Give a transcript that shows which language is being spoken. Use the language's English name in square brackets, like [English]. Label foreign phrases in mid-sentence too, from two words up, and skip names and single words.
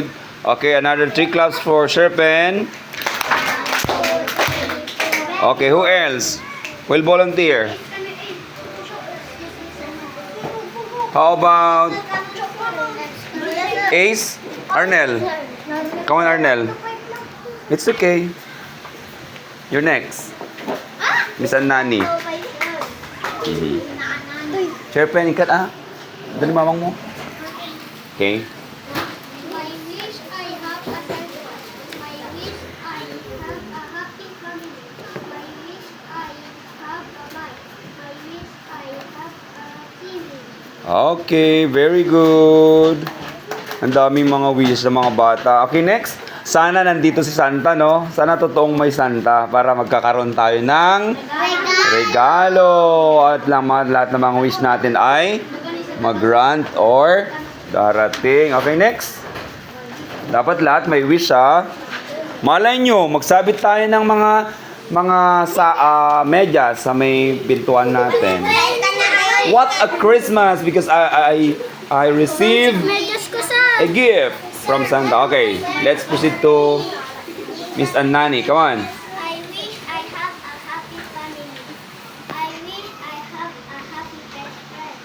[English] Okay, another 3 claps for Sherpen. Okay, who else will volunteer? How about Ace? Arnel? Come on, Arnel. It's okay. You're next. Miss Annani. Sherpen, ikat Dali mamang mo. Okay. My wish I have a cellphone. My wish I have a happy family. My wish I have a bike. My wish I have a TV. Okay, very good. [Filipino] Ang daming mga wishes ng mga bata. [English] Okay, next. [Filipino] Sana nandito si Santa, no? Sana totoong may Santa para magkakaroon tayo ng regalo. At lahat ng mga wish natin ay mag-grant or darating. Okay, next. Dapat lahat may wish, ha? Malay nyo, magsabit tayo ng mga medyas sa may pintuan natin. [English] What a Christmas! Because I received a gift from Santa. Okay, let's proceed to Miss Annani. Come on. I wish I have a happy family. I wish I have a happy best friend.